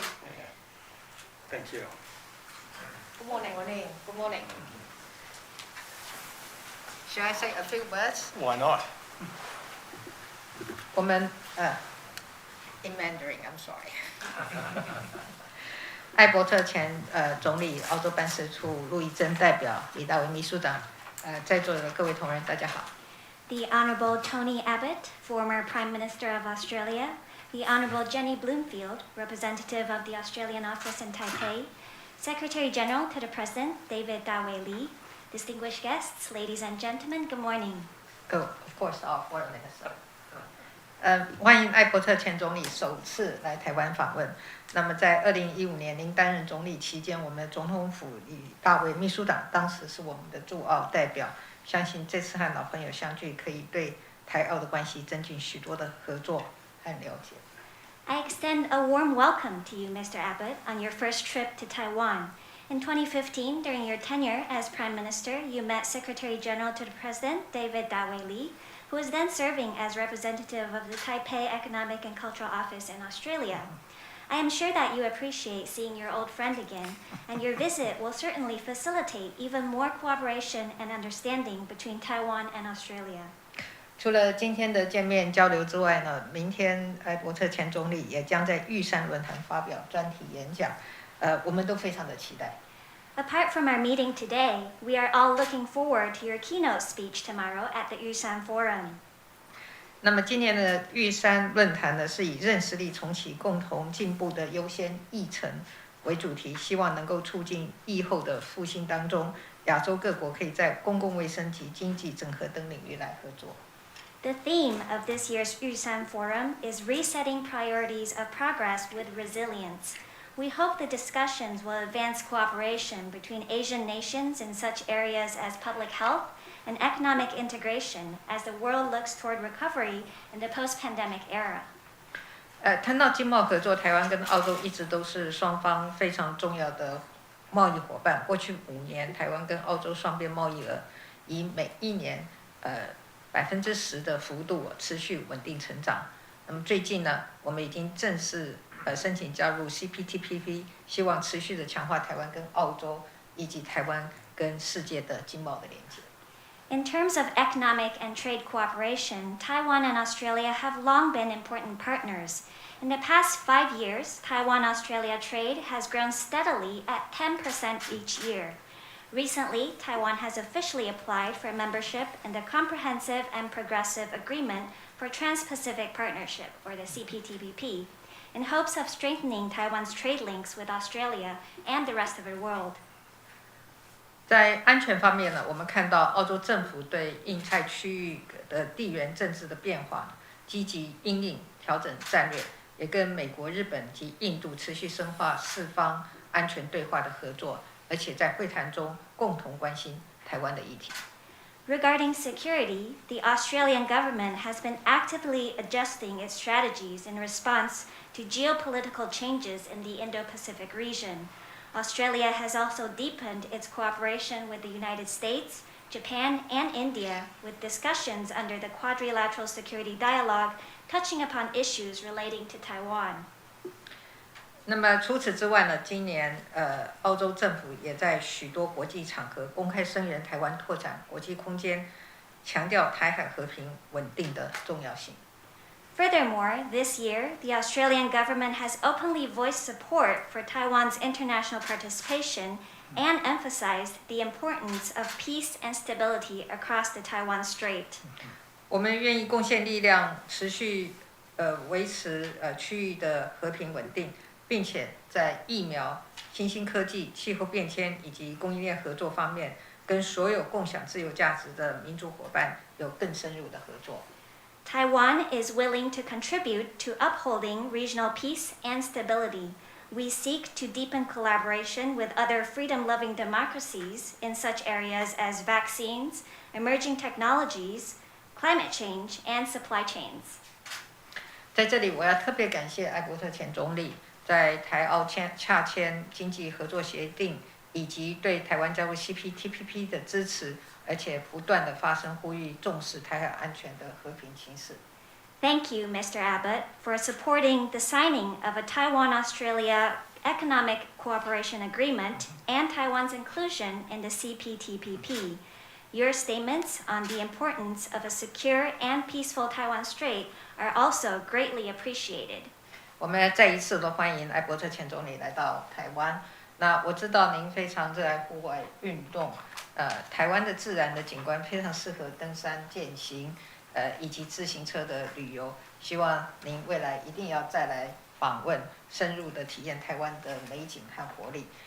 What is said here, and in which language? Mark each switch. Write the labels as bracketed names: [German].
[English] Yeah. Thank you. Good morning. Good morning. Should I say a few words? Why not? [Chinese] 我们 [English] in Mandarin, I'm sorry. [Chinese] 艾伯特前总理澳洲办事处陆怡珍代表李大为秘书长，在座的各位同仁，大家好。 [English] The Honourable Tony Abbott, former Prime Minister of Australia, the Honourable Jenny Bloomfield, representative of the Australian office in Taipei, Secretary General to the President David Dawei-Lee, distinguished guests, ladies and gentlemen, good morning. Of course, our foreign minister. [Chinese] 欢迎艾伯特前总理首次来台湾访问。那么在2015年您担任总理期间，我们的总统府李大为秘书长当时是我们的驻澳代表，相信这次和老朋友相聚，可以对台澳的关系增进许多的合作和了解。 [English] I extend a warm welcome to you, Mr. Abbott, on your first trip to Taiwan. In 2015, during your tenure as Prime Minister, you met Secretary General to the President, David Dawei-Lee, who was then serving as representative of the Taipei Economic and Cultural Office in Australia. I am sure that you appreciate seeing your old friend again, and your visit will certainly facilitate even more cooperation and understanding between Taiwan and Australia. [Chinese] 除了今天的见面交流之外呢，明天艾伯特前总理也将在玉山论坛发表专题演讲，我们都非常的期待。 [English] Apart from our meeting today, we are all looking forward to your keynote speech tomorrow at the Yusan Forum. [Chinese] 那么今年的玉山论坛呢，是以认识力重启共同进步的优先议程为主题，希望能够促进疫后的复兴当中，亚洲各国可以在公共卫生及经济整合等领域来合作。 [English] The theme of this year's Yusan Forum is resetting priorities of progress with resilience. We hope the discussions will advance cooperation between Asian nations in such areas as public health and economic integration as the world looks toward recovery in the post-pandemic era. [Chinese] 谈到经贸合作，台湾跟澳洲一直都是双方非常重要的贸易伙伴。过去5年，台湾跟澳洲双边贸易额以每一年10%的幅度持续稳定成长。那么最近呢，我们已经正式申请加入 CPTPP， 希望持续的强化台湾跟澳洲以及台湾跟世界的经贸的连接。 [English] In terms of economic and trade cooperation, Taiwan and Australia have long been important partners. In the past 5 years, Taiwan-Australia trade has grown steadily at 10% each year. Recently, Taiwan has officially applied for membership in the Comprehensive and Progressive Agreement for Trans-Pacific Partnership, or the CPTPP, in hopes of strengthening Taiwan's trade links with Australia and the rest of the world. [Chinese] 在安全方面呢，我们看到澳洲政府对印太区域的地缘政治的变化积极因应调整战略，也跟美国、日本及印度持续深化四方安全对话的合作，而且在会谈中共同关心台湾的议题。 [English] Regarding security, the Australian government has been actively adjusting its strategies in response to geopolitical changes in the Indo-Pacific region. Australia has also deepened its cooperation with the United States, Japan, and India, with discussions under the Quadrilateral Security Dialogue touching upon issues relating to Taiwan. [Chinese] 那么除此之外呢，今年澳洲政府也在许多国际场合公开声援台湾拓展国际空间，强调台海和平稳定的重要性。 [English] Furthermore, this year, the Australian government has openly voiced support for Taiwan's international participation and emphasized the importance of peace and stability across the Taiwan Strait. [Chinese] 我们愿意贡献力量，持续维持区域的和平稳定，并且在疫苗、新兴科技、气候变迁以及供应链合作方面，跟所有共享自由价值的民主伙伴有更深入的合作。 [English] Taiwan is willing to contribute to upholding regional peace and stability. We seek to deepen collaboration with other freedom-loving democracies in such areas as vaccines, emerging technologies, climate change, and supply chains. [Chinese] 在这里，我要特别感谢艾伯特前总理在台澳洽签经济合作协定，以及对台湾加入 CPTPP 的支持，而且不断的发声呼吁重视台海安全的和平情势。 [English] Thank you, Mr. Abbott, for supporting the signing of a Taiwan-Australia Economic Cooperation Agreement and Taiwan's inclusion in the CPTPP. Your statements on the importance of a secure and peaceful Taiwan Strait are also greatly appreciated. [Chinese] 我们再一次的欢迎艾伯特前总理来到台湾。那我知道您非常热爱户外运动，台湾的自然的景观非常适合登山健行，以及自行车的旅游。希望您未来一定要再来访问，深入的体验台湾的美景和活力。